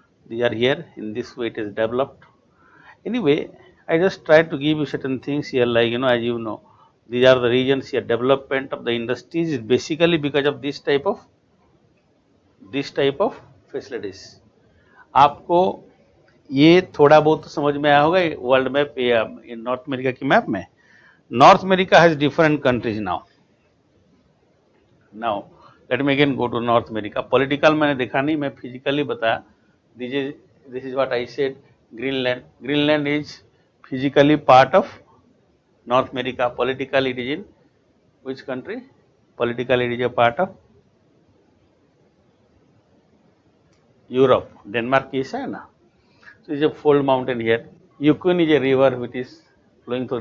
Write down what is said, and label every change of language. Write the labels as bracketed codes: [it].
[en] These are here, in this way it is developed. Anyway, I just try to give you certain things here, like, you know, as you know, these are the regions here. Development of the industries is basically because of this type of facilities. आपको [hi] ये थोड़ा बहुत तो समझ में आया होगा world map इन north America की मैप में. [en] North America has different countries now. Now let me again go to North America. [hi] Political मैंने देखा नहीं, मैं फिजिकली बताया. [en] This is what I said. Greenland. Greenland is physically part of North America. Politically it is in which country? Politically it is a part of Europe. Denmark is [hi] है ना. [en] So it is a fold mountain here. Yukon is a river which is flowing through.